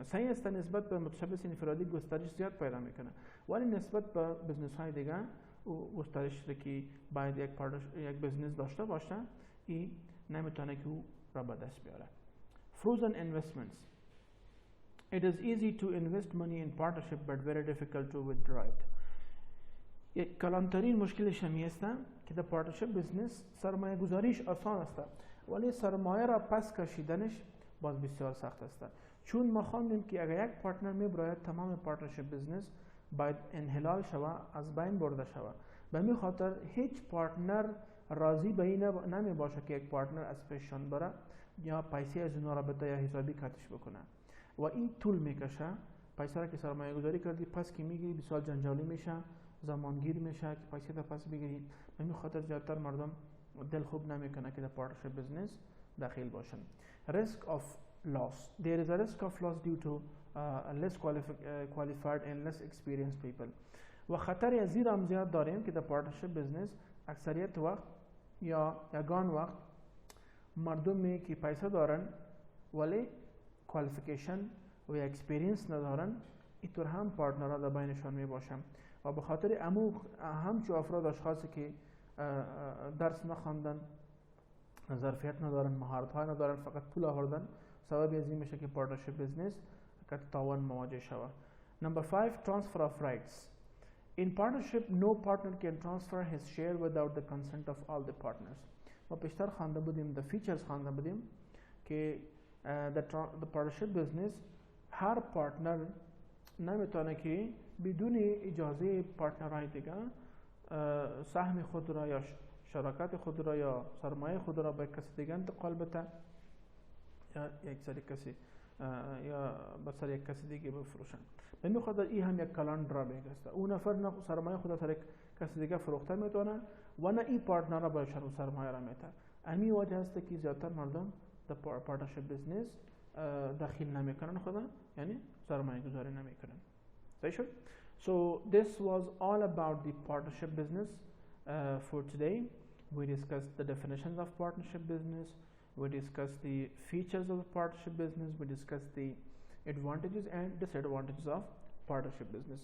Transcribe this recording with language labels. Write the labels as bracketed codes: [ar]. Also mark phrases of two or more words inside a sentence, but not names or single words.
[fa] صحیح است نسبت به متشبث انفرادی گسترش زیاد پیدا میکنه، ولی نسبت به بزنس های دیگه گسترش که باید یک بزنس داشته باشه این نمیتونه که او را به دست بیاره. [en] Frozen investments. It is easy to invest money in partnership but very difficult to withdraw it. [fa] یک کلانترین مشکلش همی است که در [en] partnership business [fa] سرمایه گذاریش آسان است، ولی سرمایه را پس کشیدنش باز بسیار سخت است، چون ما خواندیم که اگر یک پارتنر میبراید تمام [en] partnership business [fa] باید انحلال شوه، از بین برده شوه. به همین خاطر هیچ پارتنر راضی به این نمی باشه که یک پارتنر از پیششان بره یا پیسه از اونا را بده یا حسابی کاتش بکنه و این طول میکشه. پیسه را که سرمایه گذاری کردی پس که میگیری بسیار جنجالی میشه، زمانگیر میشه که پیسه تا پس بگیری. به همین خاطر زیادتر مردم دل خوب نمیکنه که در [en] partnership business [fa] داخل باشن. [en] risk of loss. There is a risk of loss due to less qualified and less experienced people. [fa] و خطر از این هم زیاد داریم که در [en] partnership business [fa] اکثریت وقت یا یگان وقت مردمی که پیسه دارن ولی کوالیفیکیشن و یا اکسپریانس ندارن اینطور هم پارتنرها در بینشان می باشن و به خاطر همچو افراد اشخاصی که درس نخواندن، ظرفیت ندارن، مهارت های ندارن، فقط پول آوردن، سبب از این میشه که [en] partnership business [fa] که تاوان مواجه شود. [en] Number 5, transfer of rights. In partnership, no partner can transfer his share without the consent of all the partners. [fa] ما پیشتر خوانده بودیم، [en] the features [fa] خوانده بودیم که [en] the partnership business [fa] هر پارتنر نمیتونه که بدون اجازه پارتنرهای دیگه سهم خود را یا شراکت خود را یا سرمایه خود را به کسی دیگه انتقال بده یا یک سری کسی یا به سر یک کسی دیگه بفروشن. به این خاطر این هم یک کلان درابیک است. اون نفر نه سرمایه خود را سر کسی دیگه فروخته میتونه و نه این پارتنر را به سرمایه را میته. همین وجه است که زیادتر مردم در [en] partnership business [fa] داخل نمیکنن خدا، یعنی سرمایه گذاری نمیکنن. صحیح شد؟ [en] So this was all about the partnership business for today. We discussed the definitions of partnership business. We discussed the features of the partnership business. We discussed the advantages and disadvantages of partnership business.